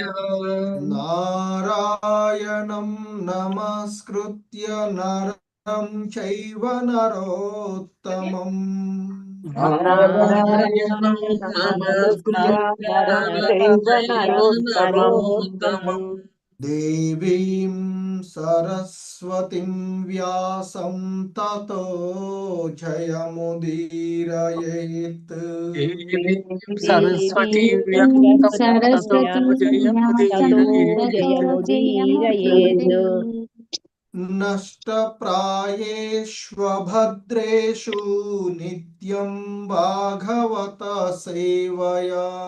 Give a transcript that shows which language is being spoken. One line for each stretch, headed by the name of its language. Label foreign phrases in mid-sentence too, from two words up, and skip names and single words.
Sanskrit: నారాయణం నమస్కృత్య నరం చైవ నరోత్తమం. నారాయణం నమస్కృత్య నరోత్తమం. దేవీం సరస్వతిం వ్యాసం తతో జయముదీరయేత్. సరస్వతి నష్టప్రాయేష్వభద్రేషు నిత్యం భాగవత సేవయా.